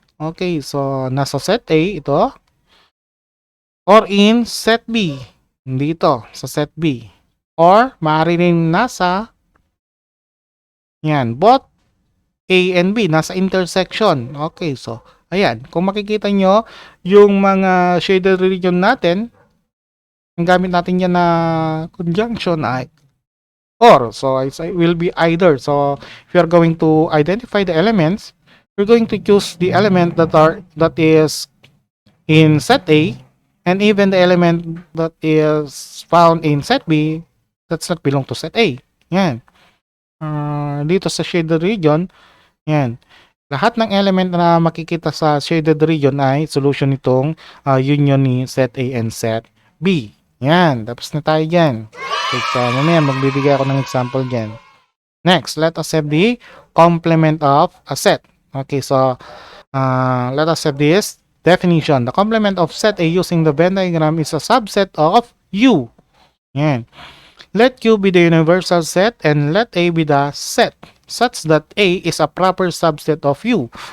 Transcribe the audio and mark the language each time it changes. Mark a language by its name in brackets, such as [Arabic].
[Filipino] Okay, so nasa set A ito. [English] Or in set B. [Filipino] Dito, sa set B. Or maaari rin nasa yan, both A and B, nasa intersection. Okay, so, ayan. Kung makikita nyo, yung mga shaded region natin, ang gamit natin yan na conjunction ay or. [English] So, it will be either. So, if you are going to identify the elements, you're going to choose the element that is in set A, and even the element that is found in set B, that's not belong to set A. [Filipino] Yan. Dito sa shaded region, yan. Lahat ng element na makikita sa shaded region ay solution nitong union ni set A and set B. Yan. Tapos na tayo dyan. Okay, so, mamaya magbibigay ako ng example dyan. [English] Next, let us have the complement of a set. Okay, so, let us have this definition. The complement of set A using the Venn diagram is a subset of U. Yan. Let U be the universal set and let A be the set such that A is a proper subset of U.